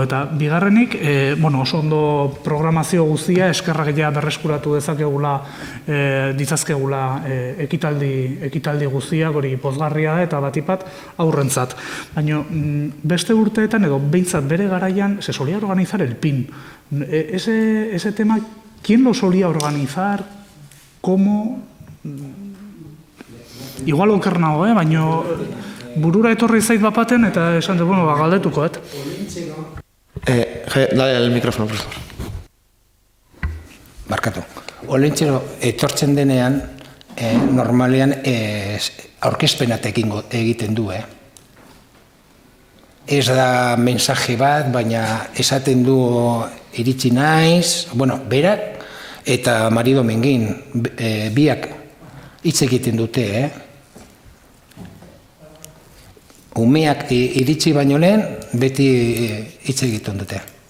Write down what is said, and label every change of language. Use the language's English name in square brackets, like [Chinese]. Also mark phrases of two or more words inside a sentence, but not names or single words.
[Basque] Eta bigarrenik, oso ondo programazio guztia, eskerrak ja berreskuratu ditzazkegula ekitaldi guztiak, hori pozgarria eta batipat aurrentzat. Baina beste urteetan edo behintzat bere garaian [Spanish] se solía organizar el PIN. Ese tema, ¿quién lo solía organizar? ¿Cómo? [Basque] Igual oker nago, baina burura etorri zait bapaten eta esan dut, galdetuko, [Spanish] Dale el micrófono, por favor. [Basque] Barkatu. Olentzero etortzen denean, normalean aurkezpenak egiten du, Ez da mensaje bat, baina esaten du iritsi naiz, berak eta Mari Domengin, biak hitz egiten dute, Umeak iritsi baino lehen, beti hitz egiten dute.